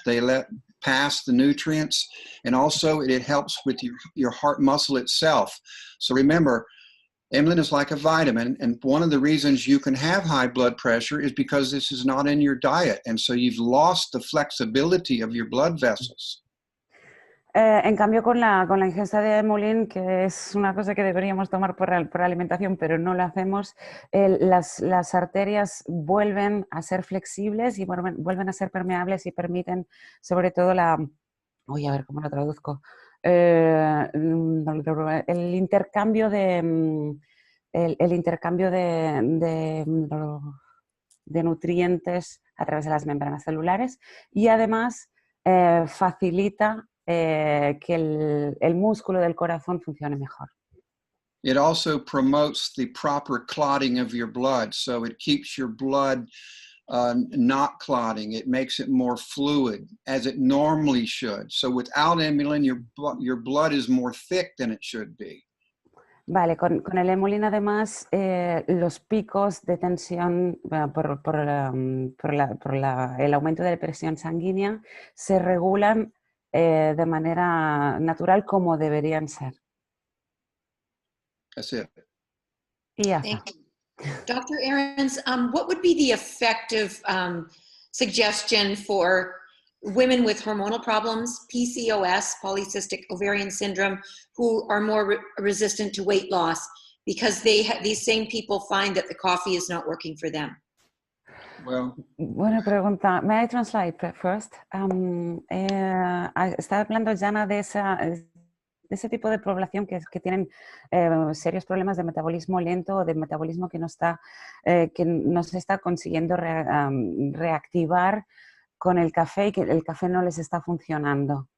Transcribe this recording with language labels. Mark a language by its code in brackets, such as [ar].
[en] They let pass the nutrients, and also it helps with your heart muscle itself. So remember, Emulin is like a vitamin, and one of the reasons you can have high blood pressure is because this is not in your diet, and so you've lost the flexibility of your blood vessels. [es] En cambio, con la ingesta de Emulin, que es una cosa que deberíamos tomar por alimentación, pero no lo hacemos, las arterias vuelven a ser flexibles y vuelven a ser permeables y permiten, sobre todo, voy a ver cómo lo traduzco, el intercambio de nutrientes a través de las membranas celulares y además facilita que el músculo del corazón funcione mejor. [en] It also promotes the proper clotting of your blood, so it keeps your blood not clotting. It makes it more fluid, as it normally should. So without Emulin, your blood is more thick than it should be. [es] Vale, con el Emulin además los picos de tensión por el aumento de la presión sanguínea se regulan de manera natural como deberían ser. [en] That's it. [es] Y ya [en] Thank [es] está. [en] you. Dr. Ahrens, what would be the effective suggestion for women with hormonal problems, Pcos, polycystic ovarian syndrome, who are more resistant to weight loss because these same people find that the coffee is not working for them? Well, [es] Buena pregunta. [en] May I translate first? [es] Está hablando Jana de ese tipo de población que tienen serios problemas de metabolismo lento o de metabolismo que no se está consiguiendo reactivar con el café y que el café no les está funcionando.